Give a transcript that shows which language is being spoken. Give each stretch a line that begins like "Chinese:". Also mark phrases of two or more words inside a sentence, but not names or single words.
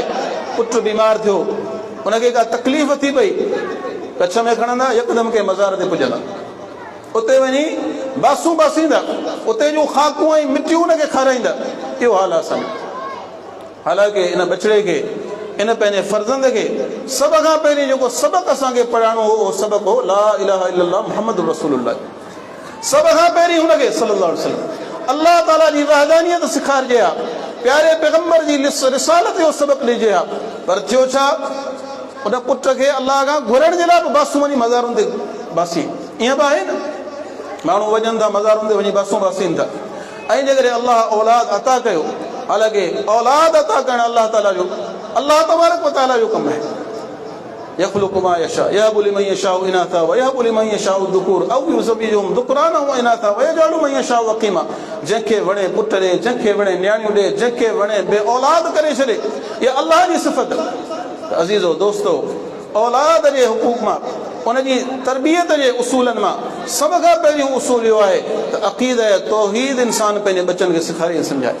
Sindhi: पुट बीमार थियो, उनखे का तकलीफ़ थी पई, कच्छ में खणंदा, यकदमि के मज़ार ते पुॼंदा, उते वञी बासूं बासींदा, उते जूं ख़ाकूं ऐं मिटियूं उनखे खाराईंदा। इहो हाल आहे असांजो। हालांकि इन बछड़े खे, इन पंहिंजे फर्ज़ंद खे सभ खां पहिरीं जेको सबक़ु असांखे पढ़ाइणो हो, उहो सबक़ु हो
Arabic: لا إله إلا الله محمد رسول الله.
Sindhi: सभ खां पहिरीं हुनखे
Arabic: صلى الله عليه وسلم
Sindhi: अल्लाह ताला जी वहदानियत सेखारिजे हा, प्यारे पैगंबर जी रिसालत जो सबक़ु ॾिजे हा। पर थियो छा, उन पुट खे अल्लाह खां घुरण जे लाइ बि बासूं वञी मज़ारुनि ते बासी। ईअं बि आहे न, माण्हू वञनि था मज़ारुनि ते वञी बासूं बासीनि था। ऐं जेकॾहिं अल्लाह औलाद अता कयो, हालांकि औलाद अता करणु अल्लाह ताला जो,
Arabic: الله تبارك وتعالى
Sindhi: जो कमु आहे।
Arabic: يخلق ما يشاء يهب لمن يشاء إناثا ويهب لمن يشاء الذكور أو يزوجهم ذكرانا وإناثا ويجعل من يشاء عقيما.
Sindhi: जंहिंखे वणे पुट ॾे, जंहिंखे वणे न्याणियूं ॾे, जंहिंखे वणे बे औलाद करे छॾे, इहा अल्लाह जी सिफ़त। अज़ीज़ो दोस्तो, औलाद जे हुकूक मां, उनजी तरबियत जे उसूलनि मां सभ खां पहिरियों उसूल इहो आहे त अक़ीदा तौहीद इंसान पंहिंजे बचनि खे सेखारे सम्झाए।